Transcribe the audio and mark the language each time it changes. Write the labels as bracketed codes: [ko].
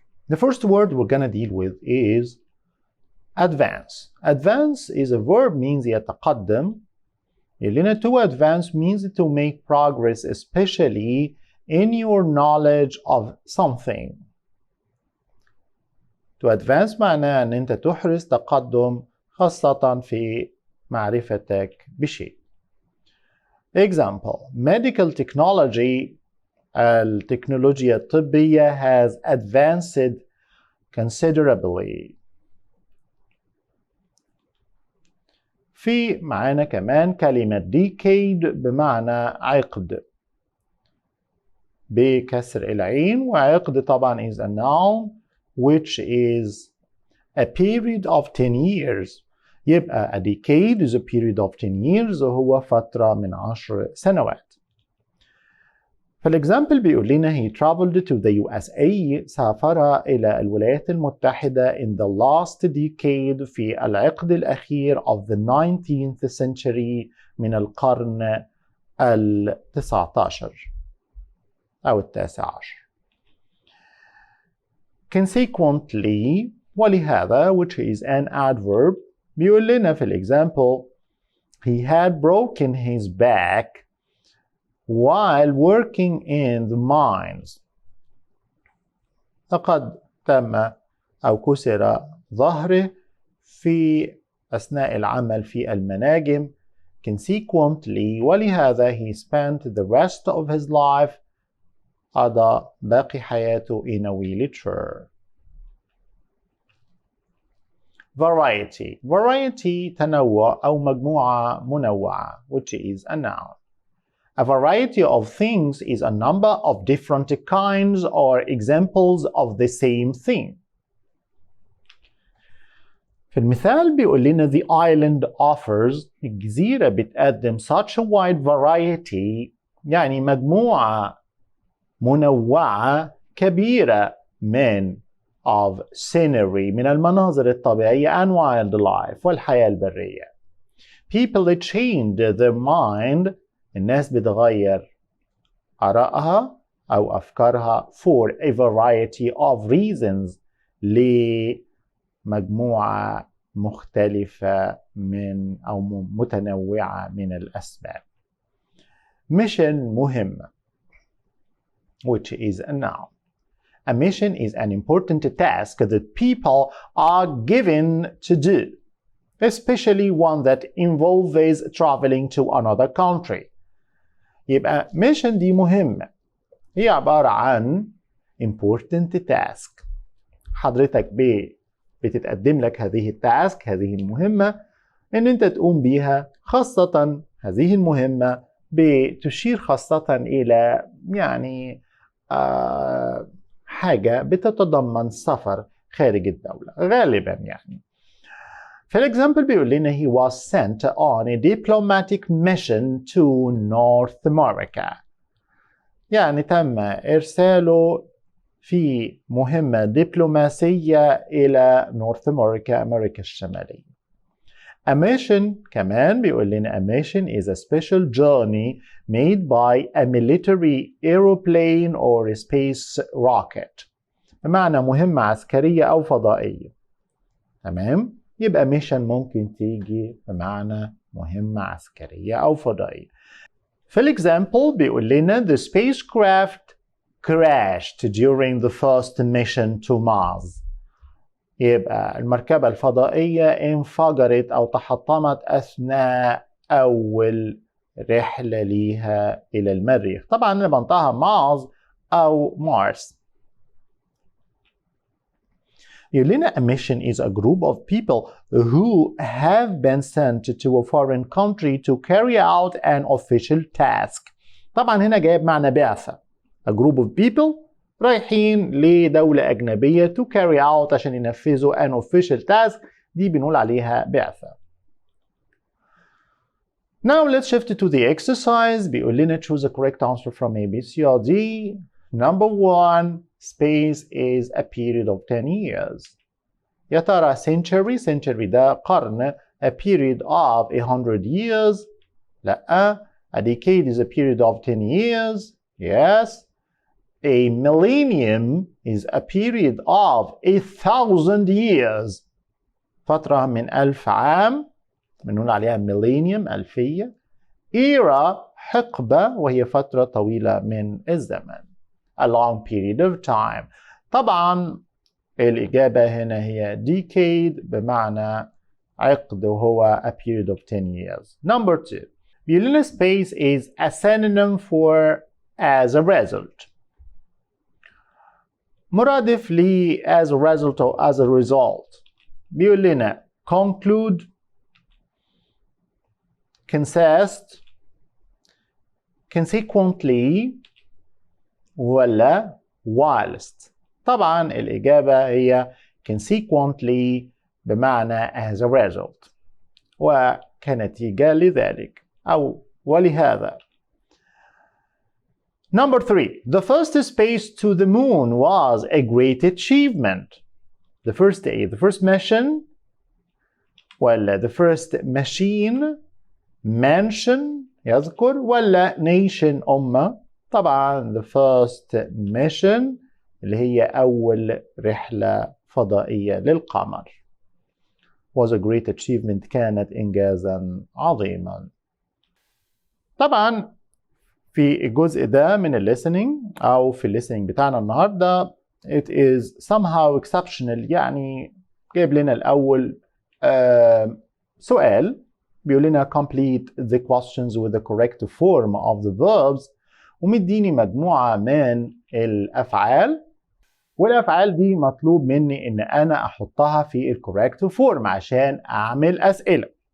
[en] The first word we're going to deal with is advance. Advance is a verb, means [ar] يتقدم. [en] To advance means to make progress, especially in your knowledge of something. To advance [ar] معناه أن أنت تحرز تقدم خاصة في معرفتك بشيء. [en] Example: medical technology, [ar] التكنولوجيا الطبية [en] has advanced considerably. [ar] في معانا كمان كلمة decade بمعنى عقد بكسر العين، وعقد طبعا [en] is a noun which is a period of 10 years. [ar] يبقى [en] a decade is a period of 10 years [ar] وهو فترة من 10 سنوات. فالexample بيقول لنا [en] he traveled to the USA، [ar] سافر إلى الولايات المتحدة [en] in the last decade، [ar] في العقد الأخير [en] of the 19th century، [ar] من القرن ال19 أو ال19. [en] Consequently، [ar] ولهذا [en] which is an adverb، [ar] بيقول لنا في الexample [en] he had broken his back while working in the mines. [ar] لقد تم أو كسر ظهره في أثناء العمل في المناجم. [en] Consequently، [ar] ولهذا [en] he spent the rest of his life، [ar] قضى باقي حياته [en] in a wheelchair. Variety. Variety [ar] تنوع أو مجموعة منوعة [en] which is a noun. A variety of things is a number of different kinds or examples of the same thing. [ar] في المثال بيقول لنا [en] the island offers، [ar] الجزيرة بتقدم [en] such a wide variety، [ar] يعني مجموعة منوعة كبيرة من [en] of scenery، [ar] من المناظر الطبيعية [en] and wildlife، [ar] والحياة البرية. [en] People change their mind، [ar] الناس بتغير آرائها أو أفكارها [en] for a variety of reasons، [ar] لمجموعة مختلفة من أو متنوعة من الأسباب. [en] Mission مهمة which is a noun. A mission is an important task that people are given to do, especially one that involves traveling to another country. [ar] يبقى mission دي مهمة، هي عبارة عن [en] important task. [ar] حضرتك بتتقدم لك هذه التاسك، هذه المهمة، ان انت تقوم بيها، خاصة هذه المهمة بتشير خاصة إلى يعني حاجة بتتضمن سفر خارج الدولة غالبا يعني. فالexample بيقول لنا [en] he was sent on a diplomatic mission to North America، [ar] يعني تم إرساله في مهمة دبلوماسية إلى نورث أمريكا، أمريكا الشمالية. [en] A mission [ar] كمان بيقول لنا [en] a mission is a special journey made by a military airplane or a space rocket، [ar] بمعنى مهمة عسكرية أو فضائية. تمام؟ يبقى mission ممكن تيجي بمعنى مهمة عسكرية أو فضائية. في الexample بيقول لنا [en] the spacecraft crashed during the first mission to Mars، [ar] يبقى المركبة الفضائية انفجرت أو تحطمت أثناء أول رحلة ليها إلى المريخ. طبعا أنا بنطقها مارس أو مارس. يقول لنا [en] a mission is a group of people who have been sent to a foreign country to carry out an official task. [ar] طبعا هنا جايب معنى بعثة. [en] A group of people [ar] رايحين لدولة أجنبية [en] to carry out [ar] عشان ينفذوا [en] an official task، [ar] دي بنقول عليها بعثة. [en] Now let's shift to the exercise. [ar] بيقول لنا [en] choose a correct answer from A, B, C or D. Number 1, space is a period of 10 years. [ar] يا ترى [en] century [ar] ده قرن [en] a period of 100 years [ar] لا. [en] a decade is a period of 10 years yes. a millennium is a period of 1,000 years [ar] فترة من 1000 عام بنقول عليها [en] millennium [ar] ألفية. era حقبة وهي فترة طويلة من الزمن [en] a long period of time. [ar] طبعا الإجابة هنا هي decade بمعنى عقد وهو [en] a period of 10 years. Number 2 [ar] بيقول لنا [en] space is a synonym for as a result. [ar] مرادف ل [en] as a result أو as a result. [ar] بيقول لنا [en] conclude consist consequently ولا whilst. [ar] طبعا الإجابة هي consequently بمعنى [en] as a result [ar] وكنتيجة لذلك أو ولهذا. [en] Number 3 the first space to the moon was a great achievement. The first mission ولا the first machine mention يذكر ولا nation أمة. [ar] طبعا [en] the first mission [ar] اللي هي أول رحلة فضائية للقمر [en] was a great achievement [ar] كانت إنجازا عظيما. طبعا في الجزء ده من listening أو في listening بتاعنا النهاردة [en] it is somehow exceptional [ar] يعني جايب لنا الأول سؤال بيقول لنا [en] complete the questions with the correct form of the verbs [ar] ومديني مجموعة من الأفعال والأفعال دي مطلوب مني إن أنا أحطها في الكوريكت فورم عشان أعمل أسئلة.